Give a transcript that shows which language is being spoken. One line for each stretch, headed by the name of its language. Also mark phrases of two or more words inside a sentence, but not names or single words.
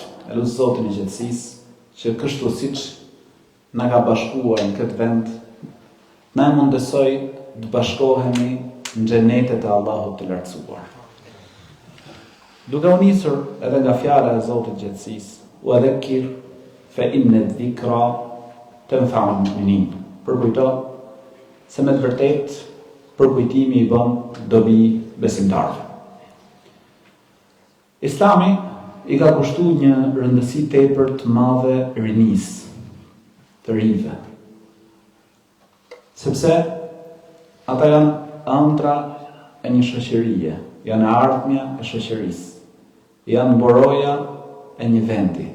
Albanian: Elus Zotin e gjithësisë që kështu siç na ka bashkuar në këtë vend, na e mundësoj të bashkohemi në xhenetet e Allahut të lartësuar. Duke u nisur edhe nga fjala e Zotit të gjithësisë,
Arabic: وذكر فإن الذكرى تنفع المؤمنين.
Albanian: Përkujto se me të vërtetë përkujtimi I bën dobi besimtarëve. Islami I ka kushtuar një rëndësi tepër të madhe rinisë, të rinjve. Sepse ata janë ëndra e një shoqërie, janë ardhmja e shoqërisë, janë mboroja e një vendi.